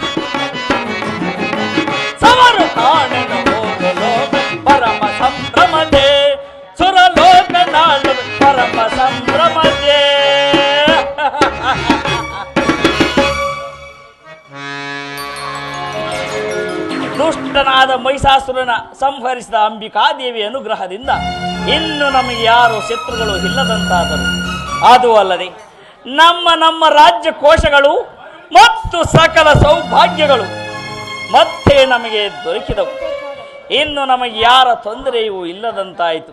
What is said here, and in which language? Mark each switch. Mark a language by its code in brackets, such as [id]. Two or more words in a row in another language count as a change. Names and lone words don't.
[kn] ಸಮರು ಕಾಣೆನು ಮೂರು ಲೋಕ ಪರಮ ಸಂಭ್ರಮತೆ ಸುರಲೋಕ ನಾಡು ಪರಮ ಸಂಭ್ರಮತೆ ದುಷ್ಟನಾದ ಮಹಿಷಾಸುರನ ಸಂಹರಿಸಿದ ಅಂಬಿಕಾದೇವಿ ಅನುಗ್ರಹದಿಂದ ಇನ್ನು ನಮಗೆ ಯಾರು ಶತ್ರುಗಳು ಇಲ್ಲದಂತಾದರು. ಅದು ಅಲ್ಲದೆ ನಮ್ಮ ರಾಜ್ಯ ಕೋಶಗಳು ಮತ್ತು ಸಕಲ ಸೌಭಾಗ್ಯಗಳು ಮತ್ತೆ ನಮಗೆ ದೊರಕಿದವು. ಇನ್ನು ನಮಗೆ ಯಾರ ತೊಂದರೆಯೂ ಇಲ್ಲದಂತಾಯಿತು.